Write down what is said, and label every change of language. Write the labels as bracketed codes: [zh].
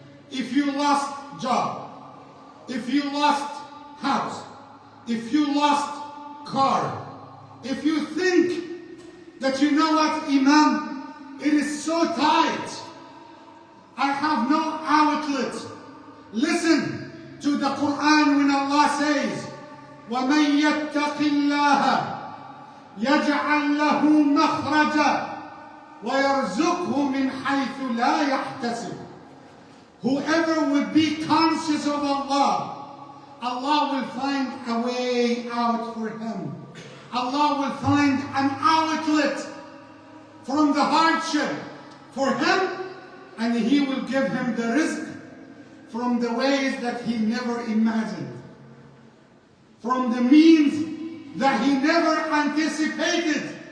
[en] If you lost job, if you lost house, if you lost car, if you think that you know what, Imam, it is so tight, I have no outlet. Listen to the Quran when Allah says, [ar] وَمَنْ يَتَّقِ اللَّهَ يَجْعَلْ لَهُ مَخْرَجًا وَيَرْزُقْهُ مِنْ حَيْثُ لَا يَحْتَسِبُ. [en] Whoever will be conscious of Allah, Allah will find a way out for him. Allah will find an outlet from the hardship for him, and He will give him the rizq from the ways that he never imagined, from the means that he never anticipated.